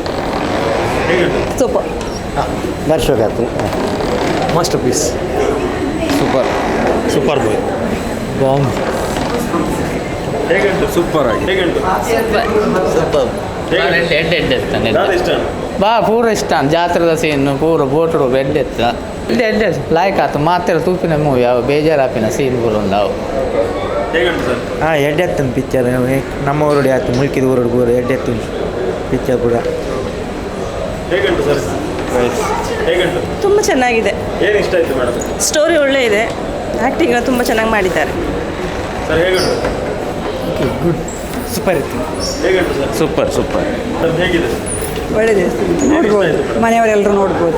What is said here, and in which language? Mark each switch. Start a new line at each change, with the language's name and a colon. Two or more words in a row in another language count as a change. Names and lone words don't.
Kannada: ದರ್ಶಕತ್ವ
English: master piece. super movie. ಬಾಂಬ್.
Kannada: ಸೂಪರ್ ಆಗಿ
Tulu: ಬಾ ಪೂರ ಇಷ್ಟ. ಜಾತ್ರೆದ ಸೀನು ಪೂರ ಬೋಟು ಬೆಡ್ ಎತ್ತ ಎಡ್ಡೆ ಲಾಯ್ಕ್ ಆತು. ಮಾತ್ರ ತೂಪಿನ ಮೂವಿ ಅವು ಬೇಜಾರಾಪಿನ ಸೀನ್ಗಳು ಉಂಡವು. ಹಾಂ ಎಡ್ಡೆತ್ತನ ಪಿಕ್ಚರ್. ನಮ್ಮ ಊರಡಿ ಆಯ್ತು, ಮುಲ್ಕಿದ ಊರಡಿ ಊರು ಎಡ್ಡೆತ್ತು ಪಿಕ್ಚರ್ ಕೂಡ.
Kannada: ತುಂಬ ಚೆನ್ನಾಗಿದೆ. ಸ್ಟೋರಿ ಒಳ್ಳೆ ಇದೆ, ಆ್ಯಕ್ಟಿಂಗ್ ತುಂಬ ಚೆನ್ನಾಗಿ ಮಾಡಿದ್ದಾರೆ.
English: good, super
Kannada: ಇತ್ತು. ಸೂಪರ್ ಒಳ್ಳೆಯದು, ನೋಡ್ಬೋದು, ಮನೆಯವರೆಲ್ಲರೂ ನೋಡ್ಬೋದು.